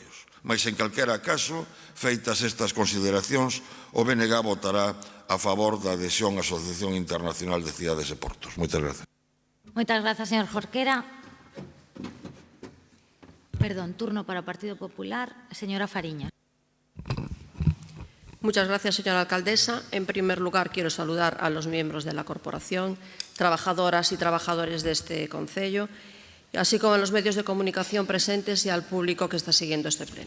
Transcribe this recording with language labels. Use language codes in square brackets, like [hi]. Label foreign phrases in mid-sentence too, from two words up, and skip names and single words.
[gl] Mais, en calquera caso, feitas estas consideracións, o BNG votará a favor da adhesión á Asociación Internacional de Cidades e Portos. Moitas grazas. Moitas grazas, señor Jorquera. Perdón, turno para o Partido Popular. Señora Fariña. [es] Muchas gracias, señora alcaldesa. En primer lugar, quiero saludar a los miembros de la corporación, trabajadoras y trabajadores de este concello, así como a los medios de comunicación presentes y al público que está siguiendo este pleno.